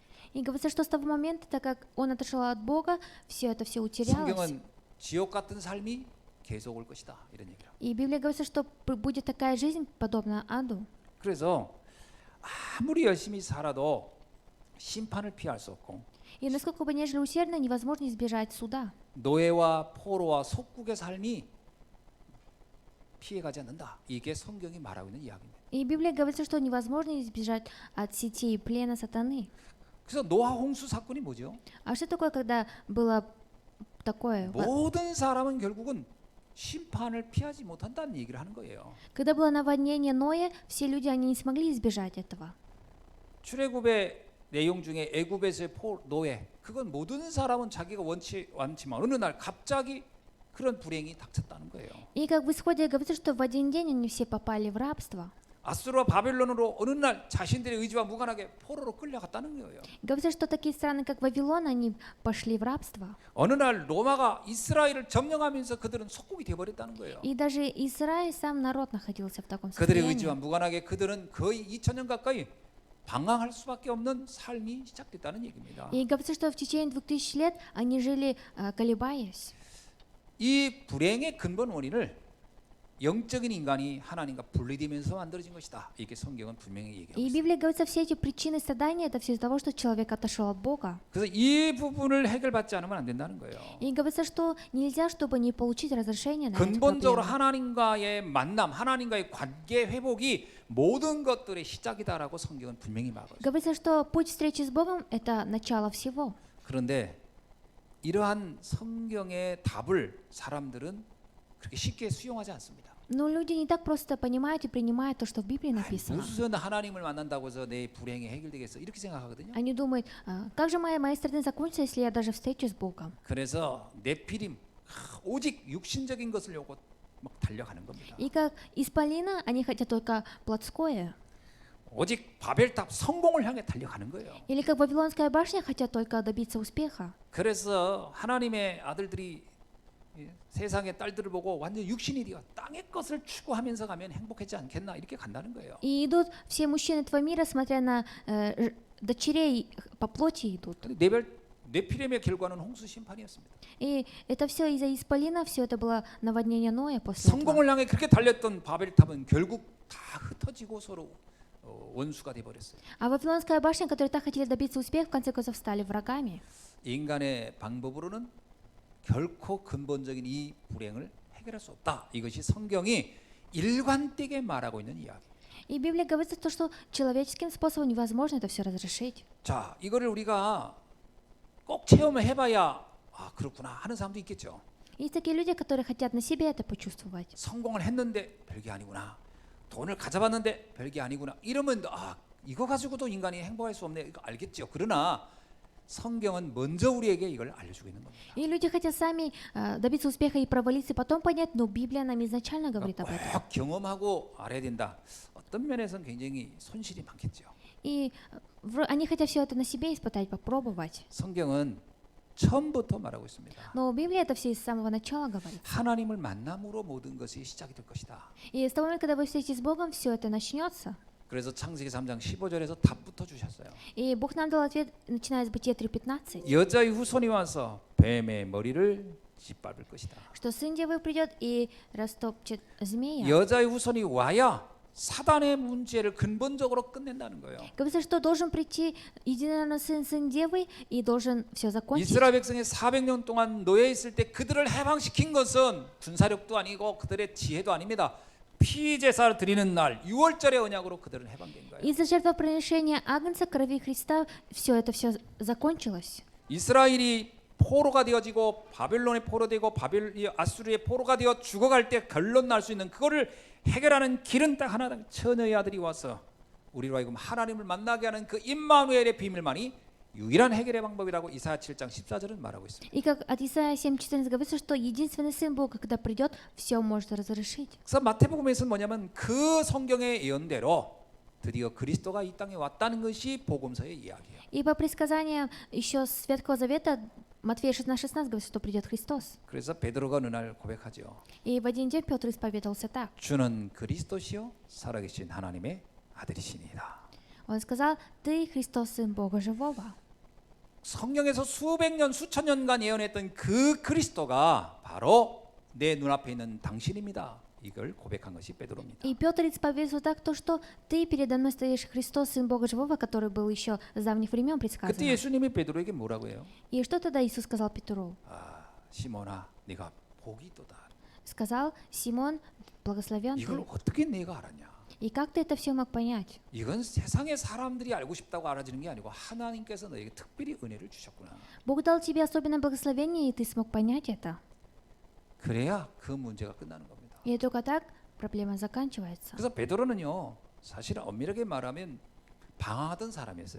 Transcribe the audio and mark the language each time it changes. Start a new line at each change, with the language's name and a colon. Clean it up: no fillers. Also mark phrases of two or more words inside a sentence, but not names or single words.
Russian: И говорится, что с того момента, так как он отошел от Бога, все утерялось.
Korean: 성경은 지옥 같은 삶이 계속 올 것이다 이런 얘기를.
Russian: И Библия говорится, что будет такая жизнь, подобная аду.
Korean: 그래서 아무리 열심히 살아도 심판을 피할 수 없고
Russian: И насколько бы ни жили усердно, невозможно избежать суда.
Korean: 노예와 포로와 속국의 삶이 피해가지 않는다. 이게 성경이 말하고 있는 이야기입니다.
Russian: И Библия говорится, что невозможно избежать от сетей плена сатаны.
Korean: 그래서 노아 홍수 사건이 뭐죠?
Russian: А что такое, когда было такое?
Korean: 모든 사람은 결국은 심판을 피하지 못한다는 얘기를 하는 거예요.
Russian: Когда было наводнение Ноя, все люди, они не смогли избежать этого.
Korean: 출애굽의 내용 중에 애굽에서의 노예, 그건 모든 사람은 자기가 원치 않지만 어느 날 갑자기 그런 불행이 닥쳤다는 거예요.
Russian: И как в исходе говорится, что в один день они все попали в рабство.
Korean: 아수르와 바벨론으로 어느 날 자신들의 의지와 무관하게 포로로 끌려갔다는 거예요.
Russian: Говорится, что такие страны, как Вавилон, они пошли в рабство.
Korean: 어느 날 로마가 이스라엘을 점령하면서 그들은 속국이 되어버렸다는 거예요.
Russian: И даже Израиль, сам народ находился в таком
Korean: 그들의
Russian: состоянии.
Korean: 의지와 무관하게 그들은 거의 2000년 가까이 방황할 수밖에 없는 삶이 시작됐다는 얘기입니다.
Russian: И говорится, что в течение 2000 лет они жили, колебаясь.
Korean: 이 불행의 근본 원인을 영적인 인간이 하나님과 분리되면서 만들어진 것이다. 이게 성경은 분명히 얘기하고
Russian: И
Korean: 있습니다.
Russian: Библия говорится, все эти причины страдания, это все из-за того, что человек отошел от Бога.
Korean: 그래서 이 부분을 해결받지 않으면 안 된다는 거예요.
Russian: И говорится, что нельзя, чтобы не получить разрешение на эту
Korean: 근본적으로
Russian: проблему.
Korean: 하나님과의 만남, 하나님과의 관계 회복이 모든 것들의 시작이다라고 성경은 분명히 말하고 있습니다.
Russian: Говорится, что путь встречи с Богом – это начало всего.
Korean: 그런데 이러한 성경의 답을 사람들은 그렇게 쉽게 수용하지 않습니다.
Russian: Но люди не так просто понимают и принимают то, что в Библии написано.
Korean: 무슨 하나님을 만난다고 해서 내 불행이 해결되겠어 이렇게 생각하거든요.
Russian: Они думают, как же мои страдания закончатся, если я даже встречусь с Богом?
Korean: 그래서 네피림 오직 육신적인 것을 요구 막 달려가는 겁니다.
Russian: И как исполина, они хотят только плотское.
Korean: 오직 바벨탑 성공을 향해 달려가는 거예요.
Russian: Или как Вавилонская башня, хотят только добиться успеха.
Korean: 그래서 하나님의 아들들이 세상의 딸들을 보고 완전 육신이 되어 땅의 것을 추구하면서 가면 행복하지 않겠나 이렇게 간다는 거예요.
Russian: И идут все мужчины этого мира, смотря на дочерей по плоти идут.
Korean: 근데 네피림의 결과는 홍수 심판이었습니다.
Russian: И это все из-за исполина, все это было наводнение Ноя после этого.
Korean: 성공을 향해 그렇게 달렸던 바벨탑은 결국 다 흩어지고 서로 원수가 돼 버렸어요.
Russian: А Вавилонская башня, которые так хотели добиться успеха, в конце концов стали врагами.
Korean: 인간의 방법으로는 결코 근본적인 이 불행을 해결할 수 없다. 이것이 성경이 일관되게 말하고 있는 이야기.
Russian: И Библия говорит то, что человеческим способом невозможно это все разрешить.
Korean: 자, 이거를 우리가 꼭 체험을 해봐야 아 그렇구나 하는 사람도 있겠죠.
Russian: Есть такие люди, которые хотят на себе это почувствовать.
Korean: 성공을 했는데 별게 아니구나. 돈을 가져봤는데 별게 아니구나. 이러면 아 이거 가지고도 인간이 행복할 수 없네. 이거 알겠죠. 그러나 성경은 먼저 우리에게 이걸 알려주고 있는 겁니다.
Russian: И люди хотят сами добиться успеха и провалиться, потом понять, но Библия нам изначально говорит об этом.
Korean: 꼭 경험하고 알아야 된다. 어떤 면에서는 굉장히 손실이 많겠죠.
Russian: И они хотят все это на себе испытать, попробовать.
Korean: 성경은 처음부터 말하고 있습니다.
Russian: Но Библия это все с самого начала говорит.
Korean: 하나님을 만남으로 모든 것이 시작이 될 것이다.
Russian: И с того момента, когда вы встретитесь с Богом, все это начнется.
Korean: 그래서 창세기 3장 15절에서 답부터 주셨어요.
Russian: И Бог нам дал ответ, начиная с Бытия 3:15,
Korean: 여자의 후손이 와서 뱀의 머리를 짓밟을 것이다.
Russian: что сын девы придет и растопчет змея.
Korean: 여자의 후손이 와야 사단의 문제를 근본적으로 끝낸다는 거예요.
Russian: Говорится, что должен прийти единородный сын девы и должен все закончить.
Korean: 이스라엘 백성이 400년 동안 노예 있을 때 그들을 해방시킨 것은 군사력도 아니고 그들의 지혜도 아닙니다. 피 제사를 드리는 날 6월절의 언약으로 그들은 해방된 거예요.
Russian: Из-за жертвоприношения Агнца, крови Христа, все закончилось.
Korean: 이스라엘이 포로가 되어지고 바벨론의 포로되고 아수르의 포로가 되어 죽어갈 때 결론 날 수 있는 그거를 해결하는 길은 딱 하나, 처녀의 아들이 와서 우리로 하여금 하나님을 만나게 하는 그 임마누엘의 비밀만이 유일한 해결의 방법이라고 이사야 7장 14절은 말하고 있습니다.
Russian: И как от Исаия 7:14 говорится, что единственный сын Бога, когда придет, все может разрешить.
Korean: 그래서 마태복음에서는 뭐냐면 그 성경의 예언대로 드디어 그리스도가 이 땅에 왔다는 것이 복음서의 이야기예요.
Russian: И по предсказаниям еще с Ветхого Завета Матфея 16:16 говорит, что придет Христос.
Korean: 그래서 베드로가 어느 날 고백하죠.
Russian: И в один день Петр исповедовался так.
Korean: 주는 그리스도시요 살아계신 하나님의 아들이시니이다.
Russian: Он сказал: «Ты Христос, Сын Бога Живого».
Korean: 성경에서 수백 년 수천 년간 예언했던 그 그리스도가 바로 내 눈앞에 있는 당신입니다. 이걸 고백한 것이 베드로입니다.
Russian: И Петр исповедовался так, то, что ты передо мной стоишь, Христос, Сын Бога Живого, который был еще с давних времен
Korean: 그때
Russian: предсказан.
Korean: 예수님이 베드로에게 뭐라고 해요?
Russian: И что тогда Иисус сказал Петру?
Korean: 시몬아, 네가 복이 있도다.
Russian: Сказал: «Симон, благословен
Korean: 이걸
Russian: ты».
Korean: 어떻게 네가 알았냐?
Russian: И как ты это все мог понять?
Korean: 이건 세상의 사람들이 알고 싶다고 알아지는 게 아니고 하나님께서 너에게 특별히 은혜를 주셨구나.
Russian: Бог дал тебе особенное благословение, и ты смог понять это.
Korean: 그래야 그 문제가 끝나는 겁니다.
Russian: И только так проблема заканчивается.
Korean: 그래서 베드로는요, 사실은 엄밀하게 말하면 방황하던 사람이었어요.